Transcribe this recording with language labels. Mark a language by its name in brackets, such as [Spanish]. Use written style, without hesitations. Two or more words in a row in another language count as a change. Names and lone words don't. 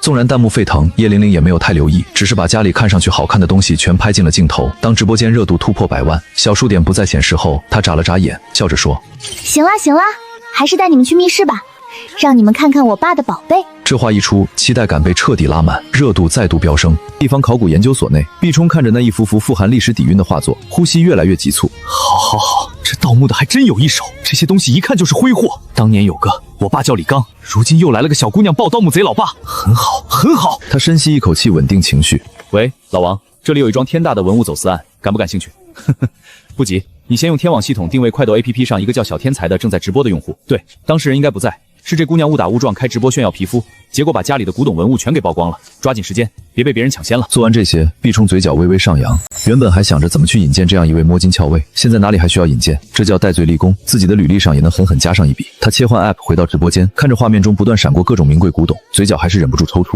[Chinese] 縱然彈幕沸騰，葉玲玲也沒有太留意，只是把家裡看上去好看的東西全拍進了鏡頭。當直播間熱度突破100萬，小數點不再顯示後，她眨了眨眼，笑着說：“ 行啦行啦，還是帶你們去密室吧，讓你們看看我爸的寶貝。” 這話一出，期待感被徹底拉滿，熱度再度飆升。地方考古研究所內，毕衝看着那一幅幅富含歷史底蘊的畫作，呼吸越來越急促。好，这盗墓的还真有一手，这些东西一看就是挥霍。当年有个我爸叫李刚，如今又來了個小姑娘抱盜墓賊老爸，很好很好。他深吸一口氣，穩定情緒。喂，老王，這裡有一樁天大的文物走私案，感不感興趣？呵呵，不急，你先用天網系統定位快鬥 APP 上一個叫小天才的正在直播的用戶。對，當事人應該不在。是這姑娘誤打誤撞開直播炫耀皮膚，結果把家裡的古董文物全給曝光了。抓緊時間，別被別人搶先了。做完這些，畢衝嘴角微微上揚。原本還想着怎麼去引薦這樣一位摸金校尉，現在哪裡還需要引薦？這叫戴罪立功，自己的履歷上也能狠狠加上一筆。他切換 App 回到直播間，看着畫面中不斷閃過各種名貴古董，嘴角還是忍不住抽搐。